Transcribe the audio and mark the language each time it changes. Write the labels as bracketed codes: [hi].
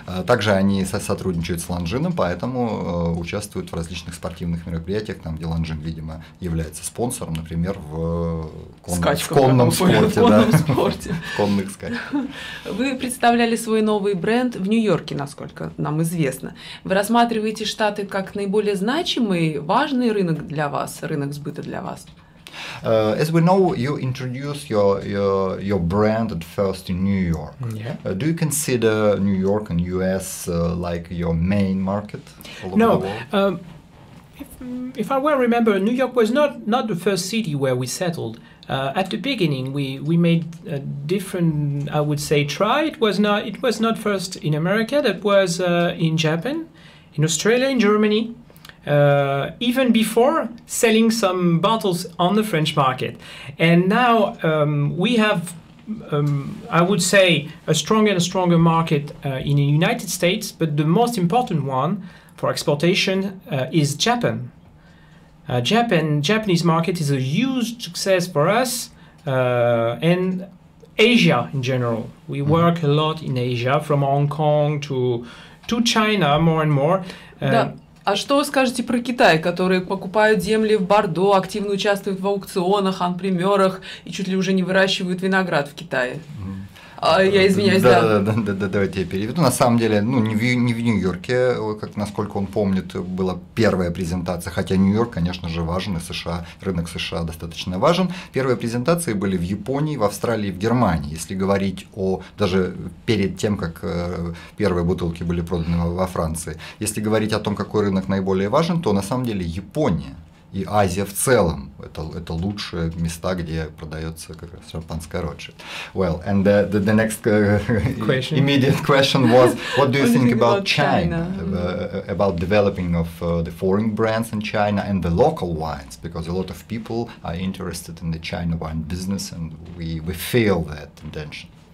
[ru] Также они сотрудничают с Лонжином, поэтому участвуют в различных спортивных мероприятиях, там, где Лонжин, видимо, является спонсором, например, в конном спорте. В конных скачках. Вы представляли свой новый бренд в Нью-Йорке, насколько нам известно. Вы рассматриваете Штаты как наиболее значимый, важный рынок для вас, рынок сбыта для вас? [en] As we know, you introduced your brand at first in New York. Yeah. Do you consider New York and US like your main market all over the world? If I well remember, New York was not the first city where we settled. At the beginning, we made a different, I would say, try. It was not first in America. That was in Japan, in Australia, in Germany. Even before selling some bottles on the French market. And now we have, I would say, a stronger and stronger market in the United States, but the most important one for exportation is Japan. Japanese market is a huge success for us, and Asia in general. We work a lot in Asia, from Hong Kong to China more and more. [ru] А что вы скажете про Китай, которые покупают земли в Бордо, активно участвуют в аукционах, анпримерах и чуть ли уже не выращивают виноград в Китае? Я извиняюсь, да. Давайте я переведу. На самом деле, не в Нью-Йорке, как насколько он помнит, была первая презентация, хотя Нью-Йорк, конечно же, важен, и США, рынок США достаточно важен. Первые презентации были в Японии, в Австралии, в Германии. Если говорить даже перед тем, как первые бутылки были проданы во Франции, если говорить о том, какой рынок наиболее важен, то на самом деле Япония. и Азия в целом. Это лучшие места, где продается как раз шампанское Ротшильд. [en] Well, and the next immediate question was, what do you think about China? About developing of the foreign brands in China and the local wines, because a lot of people are interested in the China wine business, and we feel that intention.